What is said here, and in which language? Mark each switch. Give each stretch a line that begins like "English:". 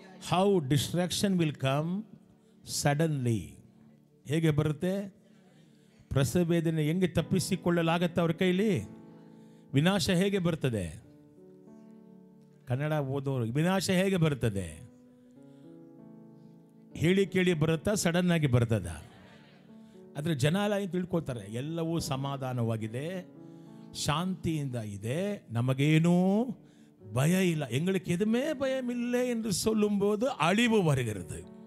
English: how distraction will come suddenly.
Kannada: ಹೇಗೆ ಬರುತ್ತೆ? ಪ್ರಸವ ವೇದನೆ ಹೆಂಗೆ ತಪ್ಪಿಸಿಕೊಳ್ಳಲಾಗತ್ತೆ ಅವ್ರ ಕೈಲಿ? ವಿನಾಶ ಹೇಗೆ ಬರ್ತದೆ? ಕನ್ನಡ ಓದೋರು, ವಿನಾಶ ಹೇಗೆ ಬರ್ತದೆ? ಹೇಳಿ ಕೇಳಿ ಬರುತ್ತಾ, ಸಡನ್ ಆಗಿ ಬರ್ತದ? ಆದರೆ ಜನ ಎಲ್ಲ ಏನು ತಿಳ್ಕೊತಾರೆ, ಎಲ್ಲವೂ ಸಮಾಧಾನವಾಗಿದೆ, ಶಾಂತಿಯಿಂದ ಇದೆ, ನಮಗೇನೂ
Tamil: பய இல்லை, எங்களுக்கு எதுவுமே பயம் இல்லை என்று சொல்லும்போது அழிவு வருகிறது.